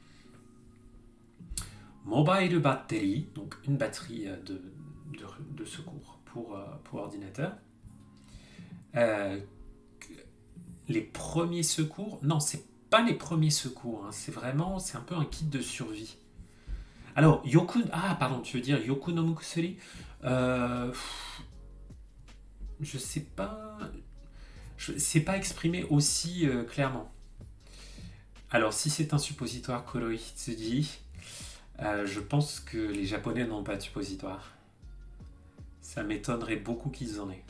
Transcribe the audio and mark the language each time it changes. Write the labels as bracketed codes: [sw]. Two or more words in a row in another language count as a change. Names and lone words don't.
[en] Mobile battery, [fr] donc une batterie de secours pour ordinateur. Les premiers secours, non, c'est pas les premiers secours, hein, c'est un peu un kit de survie. Alors, yoku, tu veux dire [ja] よく の むくすり? [fr] Je sais pas, c'est pas exprimé aussi clairement. Alors, si c'est un suppositoire Kuroi Hitsuji, je pense que les Japonais n'ont pas de suppositoire. Ça m'étonnerait beaucoup qu'ils en aient.